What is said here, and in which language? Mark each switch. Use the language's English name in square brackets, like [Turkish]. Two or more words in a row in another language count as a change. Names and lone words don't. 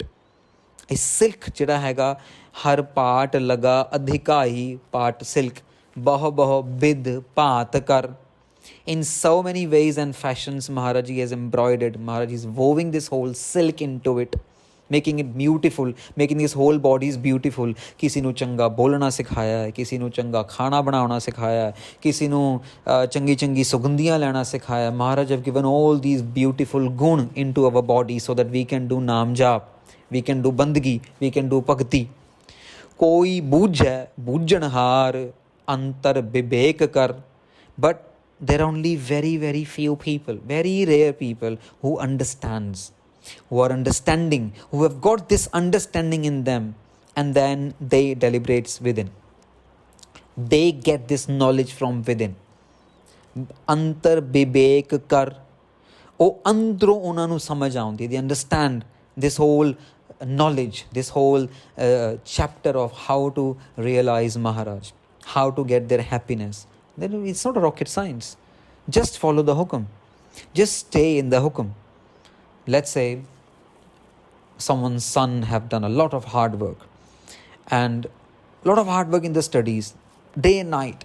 [English] His silk [Punjabi] ਜਿਹੜਾ ਹੈਗਾ, ਹਰ ਪਾਟ ਲਗਾ ਅਧਿਕਾਈ, ਪਾਟ silk, ਬਹੁ ਬਹੁ ਬਿਦ ਭਾਤ ਕਰ. [English] In so many ways and fashions Maharaj has embroidered, Maharaj is woven this whole silk into it, making it beautiful, making his whole body beautiful. [Punjabi] ਕਿਸੇ ਨੂੰ ਚੰਗਾ ਬੋਲਣਾ ਸਿਖਾਇਆ ਹੈ, ਕਿਸੇ ਨੂੰ ਚੰਗਾ ਖਾਣਾ ਬਣਾਉਣਾ ਸਿਖਾਇਆ ਹੈ, ਕਿਸੇ ਨੂੰ ਚੰਗੀ ਸੁਗੰਧੀਆਂ ਲੈਣਾ ਸਿਖਾਇਆ. [English] Maharaj have given all these beautiful gun into our body so that we can do [Punjabi] ਨਾਮ ਜਪ, [English] we can do bandgi, we can do bhakti. [Punjabi] ਕੋਈ ਬੂਝੈ ਬੂਝਣਹਾਰ ਅੰਤਰ ਵਿਵੇਕ ਕਰ. [English] But there are only very few people, very rare people who understands, who are understanding, who have got this understanding in them, and then they deliberates within. They get this knowledge from within. [Punjabi] ਅੰਤਰ ਬਿਬੇਕ ਕਰ, ਉਹ ਅੰਦਰੋਂ ਉਹਨਾਂ ਨੂੰ ਸਮਝ ਆਉਂਦੀ, [English] they understand this whole knowledge, this whole chapter of how to realize Maharaj, how to get their happiness. Then it's not a rocket science. Just follow the hukum. Just stay in the hukum. Let's say someone's son have done a lot of hard work and a lot of hard work in the studies, day and night.